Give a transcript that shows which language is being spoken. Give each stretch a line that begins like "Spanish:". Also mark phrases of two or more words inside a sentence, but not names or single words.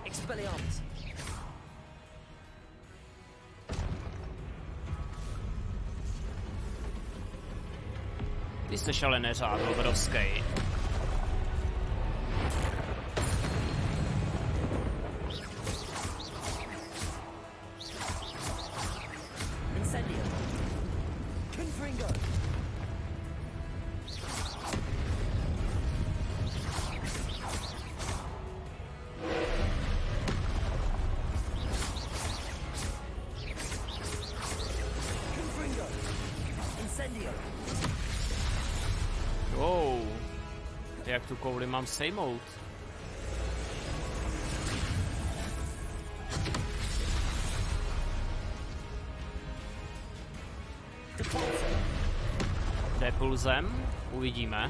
Czech: Expelliarmus. Ty jsi ale neřád obrovský. Incendio. Confringo. Confringo. Incendio. Wow. Jak tu kouli mám sejmout? Depulzem? Uvidíme.